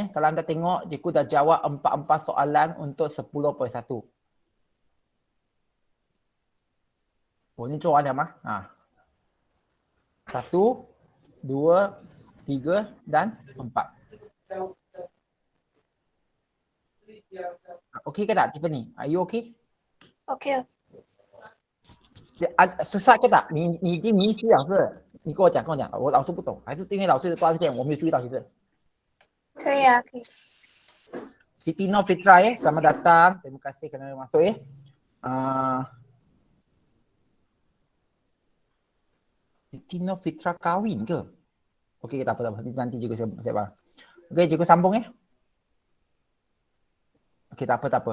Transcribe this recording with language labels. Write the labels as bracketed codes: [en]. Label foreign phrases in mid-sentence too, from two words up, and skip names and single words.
[ms] Kalau anda tengok, cikgu dah jawab 4 soalan untuk 10.1. Oh, ni soalan mah. Ha. 1, 2, 3 dan 4. Okey ke tak Tiffany? [en] Are you okay? [ms] okey. sesat ke tak？ [zh] 你已经迷失了是？你跟我讲，我老师不懂，还是因为老师的关键我没有注意到其实。可以啊，可以。 [ms] Siti Nur Fitra selamat datang. Terima kasih kerana masuk Siti Nur Fitra kahwin ke? Okey, tak apa. Nanti juga saya faham. Okey, cikgu sambung Okey, tak apa.